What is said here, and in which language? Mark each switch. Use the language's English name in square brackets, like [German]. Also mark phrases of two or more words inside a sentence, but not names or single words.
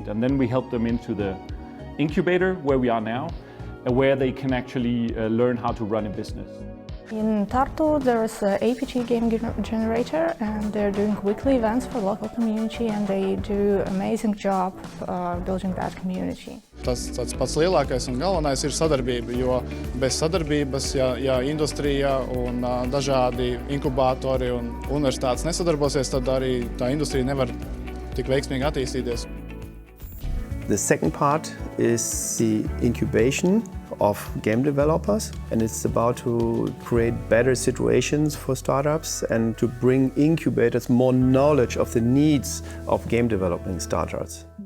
[English] And then we help them into the incubator where we are now, where they can actually learn how to run a business. In Tartu there is an APG game generator, and they're doing weekly events for the local community, and they do an amazing job building that community. [Latvian] Tas pats lielākais un galvenais ir sadarbība, jo bez sadarbības, ja industrija un dažādi inkubātori un universitātes nesadarbosies, tad arī tā industrija nevar tik veiksmīgi attīstīties. [English] The second part is the incubation of game developers, and it's about to create better situations for startups and to bring incubators more knowledge of the needs of game developing startups.